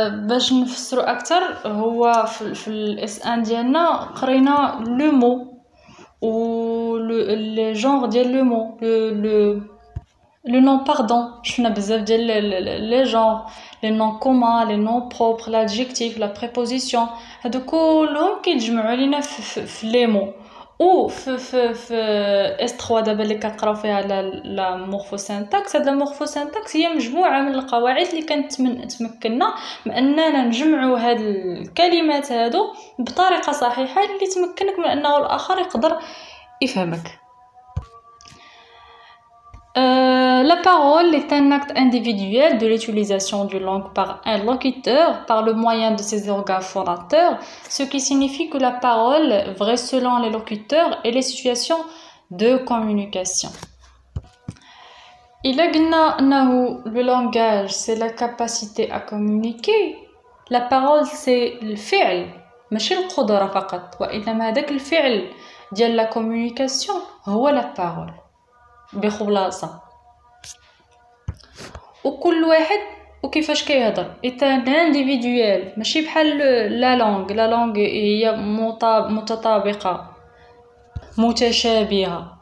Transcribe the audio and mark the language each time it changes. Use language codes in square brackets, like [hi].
[ar] باش نفسروا أكثر، هو في الاس ان ديالنا قرينا لو مو [fr] ou le genre [ar] ديال [fr] le mot, le nom pardon. [ar] شفنا بزاف ديال [fr] les genres, les noms communs, les noms propres, l'adjectif, la préposition. [ar] هادو كلهم كيتجمعوا لينا في les mots. و في S3 دابا اللي كنقراو فيها لا مورفوسينتاكس. هاد لا مورفوسينتاكس هي مجموعه من القواعد اللي تمكننا من اننا نجمعوا هاد الكلمات هادو بطريقه صحيحه اللي تمكنك من انه الاخر يقدر يفهمك. [fr] La parole est un acte individuel de l'utilisation d'une langue par un locuteur par le moyen de ses organes fondateurs, ce qui signifie que la parole varie selon les locuteurs et les situations de communication. Il a dit le langage c'est la capacité à communiquer. La parole c'est le [ar] فعل ماشي القدرة فقط، وإنما هذاك الفعل ديال [fr] la communication [ar] هو la parole بخلاصة. وكل واحد وكيفاش كيهضر [fr] est un individuel، [ar] ماشي بحال لا لونغ هي متطابقة متشابهة.